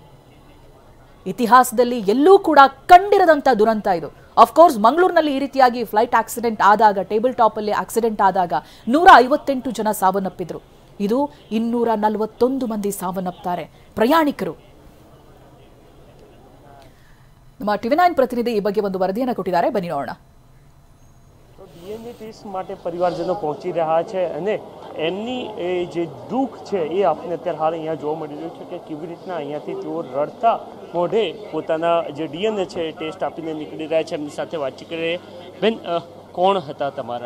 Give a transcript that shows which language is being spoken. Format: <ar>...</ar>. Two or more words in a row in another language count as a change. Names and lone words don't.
<kn>ಇತಿಹಾಸದಲ್ಲಿ ಎಲ್ಲೂ ಕೂಡ ಕಂಡಿರದಂತ ದುರಂತ ಇದು.</kn> <en>of course</en> <kn>ಮಂಗಳೂರಿನಲ್ಲಿ ಈ ರೀತಿಯಾಗಿ</kn> <en>flight accident</en> <kn>ಆದಾಗ,</kn> <en>table top</en> <kn>ಅಲ್ಲಿ ಆಕ್ಸಿಡೆಂಟ್ ಆದಾಗ 158 ಜನ ಸಾವನ್ನಪ್ಪಿದ್ರು. ಇದು 241 ಮಂದಿ ಸಾವನ್ನಪ್ತಾರೆ ಪ್ರಯಾಣಿಕರು. ನಮ್ಮ ટીવી9 પ્રતિનિધિ ಈ ಬಗ್ಗೆ ಒಂದು ವರದಿಯನ್ನು ಕೊಟ್ಟಿದ್ದಾರೆ, ಬನ್ನಿ ನೋಡೋಣ.</kn> <en>DNA test</en> <gu>માટે પરિવારજનો પહોંચી રહ્યા છે અને એમની જે દુઃખ છે એ આપણે અત્યારે હાલ અહીંયા જોવા મળી રહ્યું છે કે કેવી રીતના અહીંયાથી તેઓ રડતા મોઢે પોતાના જે ડીએનએ છે એ ટેસ્ટ આપીને નીકળી રહ્યા છે. એમની સાથે વાતચીત કરી. બેન, કોણ હતા તમારા?</gu>